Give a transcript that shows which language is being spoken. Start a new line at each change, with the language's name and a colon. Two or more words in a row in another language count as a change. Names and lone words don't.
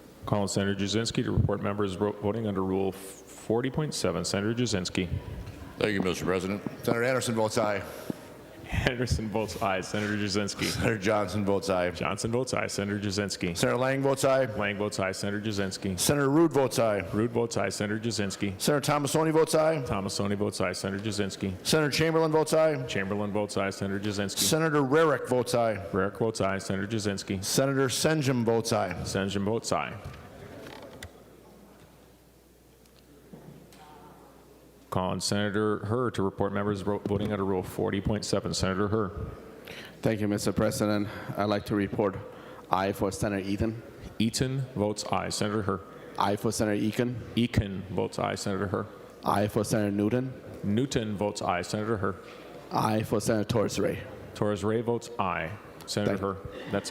English: Call on Senator Jasinski to report members voting under Rule 40.7. Senator Jasinski. Thank you, Mr. President. Senator Anderson votes aye. Anderson votes aye. Senator Jasinski. Senator Johnson votes aye. Johnson votes aye. Senator Jasinski. Senator Lang votes aye. Lang votes aye. Senator Jasinski. Senator Rude votes aye. Rude votes aye. Senator Jasinski. Senator Thomasoni votes aye. Thomasoni votes aye. Senator Jasinski. Senator Chamberlain votes aye. Chamberlain votes aye. Senator Jasinski. Senator Rarick votes aye. Rarick votes aye. Senator Jasinski. Senator Senjum votes aye. Senjum votes aye. Call on Senator Herr to report members voting under Rule 40.7. Senator Herr. Thank you, Mr. President. I'd like to report aye for Senator Eaton. Eaton votes aye. Senator Herr. Aye for Senator Eakin. Eakin votes aye. Senator Herr. Aye for Senator Newton. Newton votes aye. Senator Herr. Aye for Senator Torres Ray. Torres Ray votes aye. Senator Herr. That's it.